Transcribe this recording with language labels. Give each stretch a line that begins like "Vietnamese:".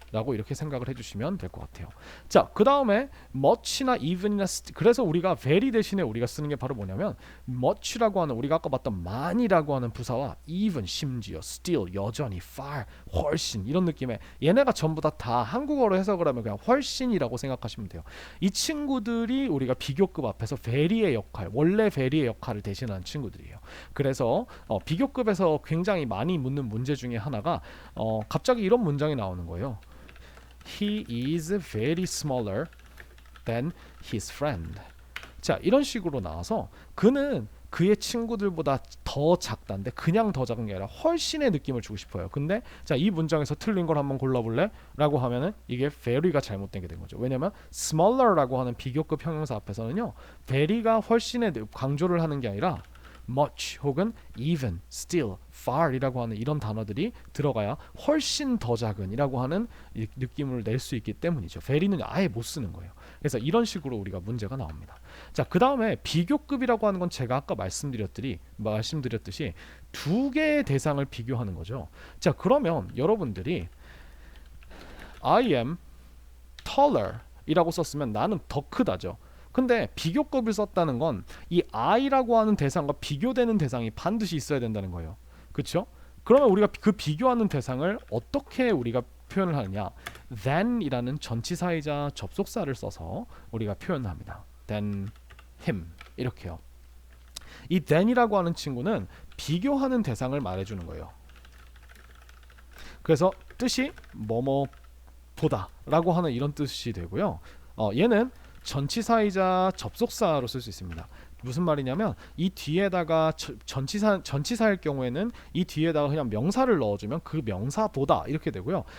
Korean: 라고 이렇게 생각을 해주시면 될 것 같아요. 자, 그 다음에 much나 even이나 그래서 우리가 very 대신에 우리가 쓰는 게 바로 뭐냐면 much라고 하는 우리가 아까 봤던 많이라고 하는 부사와 even 심지어 still 여전히 far 훨씬 이런 느낌의 얘네가 전부 다 한국어로 해석을 하면 그냥 훨씬이라고 생각하시면 돼요. 이 친구들이 우리가 비교급 앞에서 very의 역할 원래 very의 역할을 대신하는 친구들이에요. 그래서 비교급에서 굉장히 많이 묻는 문제 중에 하나가 갑자기 이런 문장이 나오는 거예요.
English: He is very smaller than his friend.
Korean: 자, 이런 식으로 나와서 그는 그의 친구들보다 더 작다인데 그냥 더 작은 게 아니라 훨씬의 느낌을 주고 싶어요. 근데 자, 이 문장에서 틀린 걸 한번 골라볼래? 라고 하면은 이게 very가 잘못된 게 된 거죠. 왜냐면 smaller라고 하는 비교급 형용사 앞에서는요, very가 훨씬의 강조를 하는 게 아니라 much 혹은 even, still, far 이라고 하는 이런 단어들이 들어가야 훨씬 더 작은 이라고 하는 느낌을 낼 수 있기 때문이죠. very는 아예 못 쓰는 거예요. 그래서 이런 식으로 우리가 문제가 나옵니다. 자, 그 다음에 비교급이라고 하는 건 제가 아까 말씀드렸듯이 두 개의 대상을 비교하는 거죠. 자, 그러면 여러분들이
English: I am taller
Korean: 이라고 썼으면 나는 더 크다죠. 근데 비교급을 썼다는 건 이 I라고 하는 대상과 비교되는 대상이 반드시 있어야 된다는 거예요. 그렇죠? 그러면 우리가 그 비교하는 대상을 어떻게 우리가 표현을 하느냐? than이라는 전치사이자 접속사를 써서 우리가 표현합니다.
English: than him
Korean: 이렇게요. 이 than이라고 하는 친구는 비교하는 대상을 말해주는 거예요. 그래서 뜻이 뭐뭐보다 라고 하는 이런 뜻이 되고요. 얘는 전치사이자 접속사로 쓸 수 있습니다. 무슨 말이냐면 이 뒤에다가 전치사일 경우에는 이 뒤에다가 그냥 명사를 넣어주면 그 명사보다 이렇게 되고요.